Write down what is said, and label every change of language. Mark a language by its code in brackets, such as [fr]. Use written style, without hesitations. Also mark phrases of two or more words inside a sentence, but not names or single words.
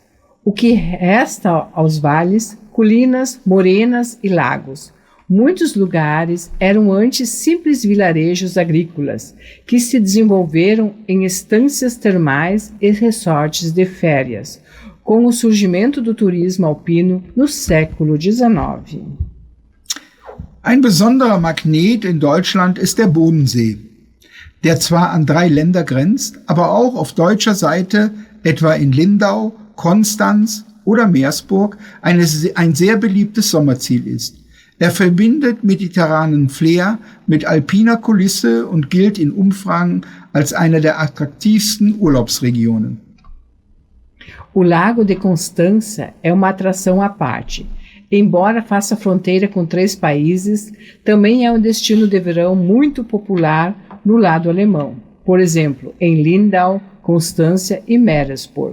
[pt] O que resta aos vales, colinas, morenas e lagos. Muitos lugares eram antes simples vilarejos agrícolas, que se desenvolveram em estâncias termais e resorts de férias, com o surgimento do turismo alpino no século XIX. [de] Ein besonderer Magnet in Deutschland ist der Bodensee, der zwar an 3 Länder grenzt, aber auch auf deutscher Seite, etwa in Lindau, Konstanz oder Meersburg, ein sehr beliebtes Sommerziel ist. Er verbindet mediterranen Flair mit alpiner Kulisse und gilt in Umfragen als eine der attraktivsten Urlaubsregionen. [pt] O Lago de Constança é uma atração à parte. Embora faça fronteira com 3 países, também é um destino de verão muito popular no lado alemão. Por exemplo, em Lindau, Constância e Meeresburg.